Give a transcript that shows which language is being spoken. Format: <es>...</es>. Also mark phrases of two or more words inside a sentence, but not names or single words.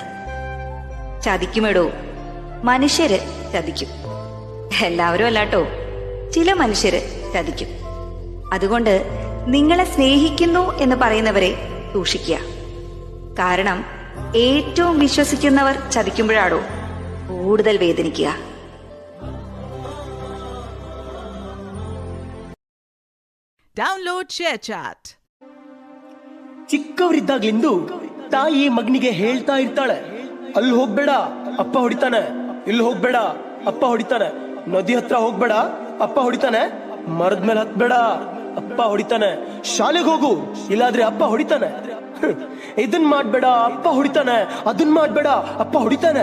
<ml>ചതിക്കുമെടോ, മനുഷ്യര് ചതിക്കും. എല്ലാവരും അല്ലാട്ടോ, ചില മനുഷ്യര് ചതിക്കും. അതുകൊണ്ട് നിങ്ങളെ സ്നേഹിക്കുന്നു എന്ന് പറയുന്നവരെ സൂക്ഷിക്കുക. കാരണം ഏറ്റവും വിശ്വസിക്കുന്നവർ ചതിക്കുമ്പോഴാണോ കൂടുതൽ വേദനിക്കുക.</ml> <en>Download ShareChat.</en> <kn>ಚಿಕ್ಕವರಿದ್ದಾಗ್ಲಿಂದು ತಾಯಿ ಮಗನಿಗೆ ಹೇಳ್ತಾ ಇರ್ತಾಳೆ, ಅಲ್ಲಿ ಹೋಗ್ಬೇಡ ಅಪ್ಪ ಹೊಡಿತಾನೆ, ಇಲ್ಲಿ ಹೋಗ್ಬೇಡ ಅಪ್ಪ ಹೊಡಿತಾನೆ, ನದಿ ಹತ್ರ ಹೋಗ್ಬೇಡ ಅಪ್ಪ ಹೊಡಿತಾನೆ, ಮರದ ಮೇಲೆ ಹತ್ಬೇಡ ಅಪ್ಪ ಹೊಡಿತಾನೆ, ಶಾಲೆಗೆ ಹೋಗು ಇಲ್ಲಾದ್ರೆ ಅಪ್ಪ ಹೊಡಿತಾನೆ, ಇದನ್ ಮಾಡ್ಬೇಡ ಅಪ್ಪ ಹೊಡಿತಾನೆ, ಅದನ್ ಮಾಡ್ಬೇಡ ಅಪ್ಪ ಹೊಡಿತಾನೆ.</kn>